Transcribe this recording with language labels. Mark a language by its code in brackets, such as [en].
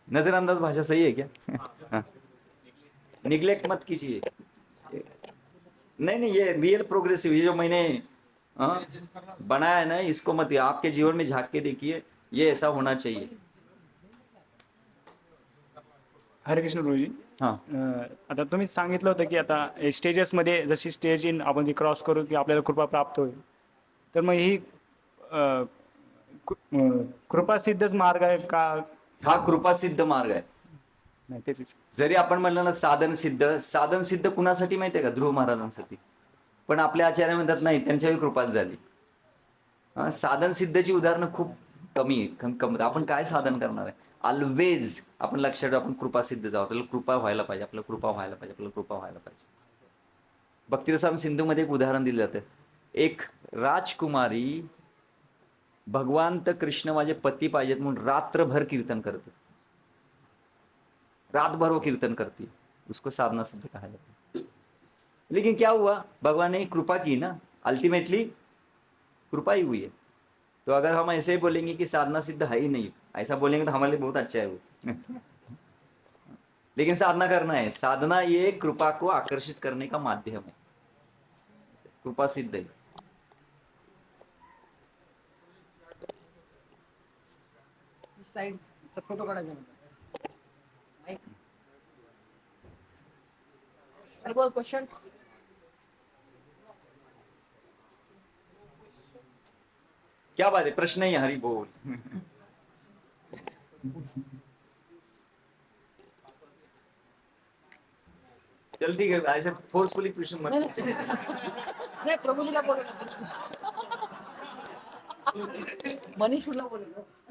[hi] नजरअंदाज भाषा सही है क्या? हाँ। निग्लेक्ट मत कीजिए। नहीं नहीं, ये रियल प्रोग्रेसिव, ये जो मैंने बनाया है ना, इसको मत, आपके जीवन में झांक के देखिए, ये ऐसा होना चाहिए। हरे कृष्ण गुरुजी. हाँ [mr] आता तुम्ही सांगितलं होतं की आता स्टेजेसमध्ये जशी स्टेज इन आपण जी क्रॉस करू की आपल्याला कृपा प्राप्त होईल, तर मग ही कृपा सिद्धच मार्ग आहे का? हा कृपा सिद्ध मार्ग आहे. नाही तेच विचार. जरी आपण म्हणलं ना साधन सिद्ध, साधन सिद्ध कुणासाठी माहितीये का? ध्रुव महाराजांसाठी. पण आपल्या आचार्य म्हणतात नाही, त्यांच्याही कृपाच झाली. साधन सिद्धची उदाहरणं खूप कमी आहेत, कम. आपण काय साधन करणार आहे? ऑलवेज आपण लक्षात ठेवू, आपण कृपा सिद्ध जाऊ, आपल्याला कृपा व्हायला पाहिजे, आपल्याला कृपा व्हायला पाहिजे, आपल्याला कृपा व्हायला पाहिजे. भक्तिरसाम सिंधूमध्ये एक उदाहरण दिलं जातं. एक राजकुमारी भगवान तर कृष्ण माझे पती पाहिजेत म्हणून रात्रभर कीर्तन करते, [hi] रात भर वो कीर्तन करती, उसको साधना सिद्ध कहा जाता है. लेकिन क्या हुआ, भगवान ने कृपा की ना, अल्टीमेटली कृपा ही हुई है. तो अगर हम ऐसे बोलेंगे कि साधना सिद्ध है ही नहीं, ऐसा बोलेंगे तो हमारे लिए बहुत अच्छा है वो. लेकिन साधना करना है, साधना ये कृपा को आकर्षित करने का माध्यम है, कृपा सिद्ध है. [mr] स्लाइड तर फोटो काढायचा माईक. आणि बोल क्वेश्चन. [hi] क्या बात है, प्रश्न ही है, हरी बोल. चल ठीक है, ऐसे फोर्सफुली प्रश्न मत. [mr] नाही प्रभूजीला बोलवलं, मनीषला बोलवलं.